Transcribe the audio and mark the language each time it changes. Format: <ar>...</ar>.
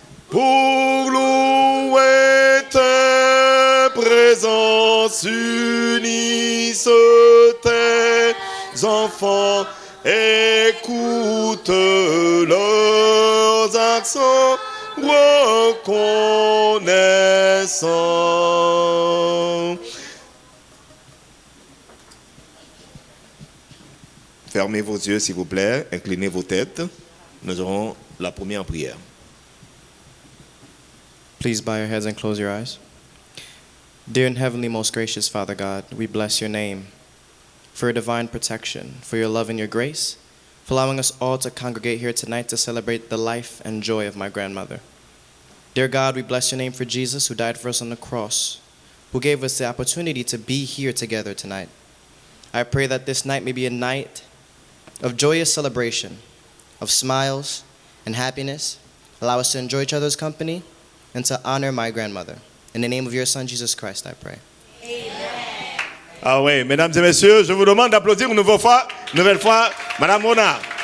<fr>Pour louer tes présences, unissent tes enfants, écoute leurs accents reconnaissants. Fermez vos yeux, s'il vous plaît, inclinez vos têtes. Nous aurons la première prière.</fr> <en>Please bow your heads and close your eyes. Dear and heavenly, most gracious Father God, we bless your name for your divine protection, for your love and your grace, for allowing us all to congregate here tonight to celebrate the life and joy of my grandmother. Dear God, we bless your name for Jesus, who died for us on the cross, who gave us the opportunity to be here together tonight. I pray that this night may be a night of joyous celebration, of smiles and happiness. Allow us to enjoy each other's company and to honor my grandmother. In the name of your Son, Jesus Christ, I pray.</en> <fr>Ah oui, mesdames et messieurs, je vous demande d'applaudir une nouvelle fois Madame Rona.</fr>